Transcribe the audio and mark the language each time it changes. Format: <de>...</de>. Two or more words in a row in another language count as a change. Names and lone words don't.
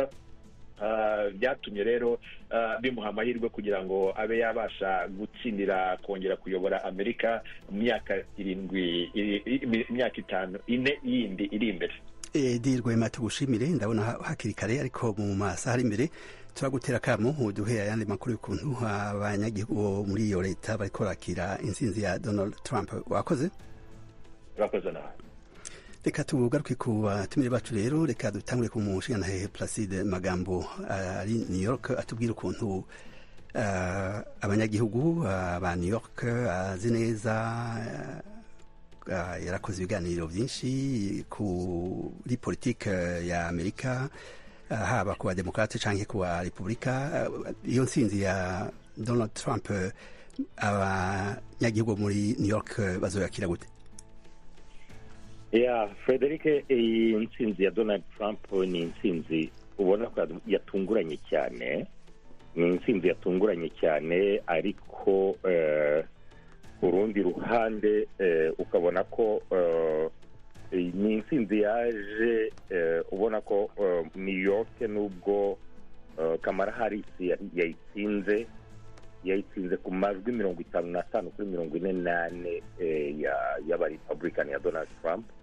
<rw>Byatumye rero bimuha amahirwe kugira ngo abe yabasha gutsindira kongera kuyobora Amerika mu myaka 5 yindi iri imbere.</rw> <rn>Rwema tugushimire ndabona hakiri kare ariko mu masaha ari imbere turagutera kamo uduhe ayandi makuru y'ukuntu abanyagihugu muri iyo leta bariko barakira intsinzi ya Donald Trump. Wakoze nawe. Reka tugaruke ku batumire bacu rero, reka dutangure ku mushingantahe Placide Magambo ari New York atubwira ukuntu abanyagihugu ba New York azi neza yarakoze ibiganiro byinshi kuri politike ya Amerika haba ku bademokrate canke ku Republika. Iyo ntsinzi ya Donald Trump abanyagihugu muri New York bazoyakira gute?</rn> <rw>Frederic, iyi ntsinzi ya Donald Trump ni intsinzi ubona ko yatunguranye cyane, ni intsinzi yatunguranye cyane, ariko urundi ruhande ukabona ko ni intsinzi yaje ubona ko New York nubwo Kamala Harris yayitsinze ku majwi 55 kuri 48 y'aba Republican ya Donald Trump,</rw>